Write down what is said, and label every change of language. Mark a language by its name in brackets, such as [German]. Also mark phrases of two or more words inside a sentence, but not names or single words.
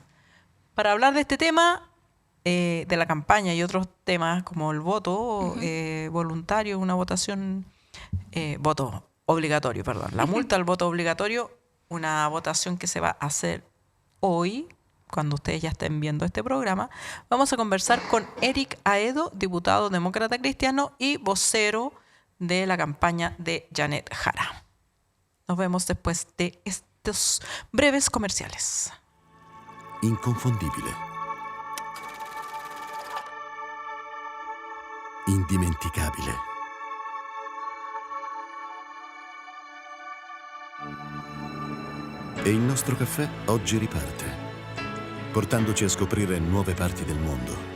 [Spanish] Para hablar de este tema, de la campaña y otros temas como el voto voluntario, una votación, voto obligatorio, perdón, la multa al voto obligatorio, una votación que se va a hacer hoy, cuando ustedes ya estén viendo este programa. Vamos a conversar con Eric Aedo, diputado demócrata cristiano y vocero de la campaña de Janet Jara. Nos vemos después de estos breves comerciales. [Italian] Inconfondibile. Indimenticabile. E il nostro caffè oggi riparte, portandoci a scoprire nuove parti del mondo.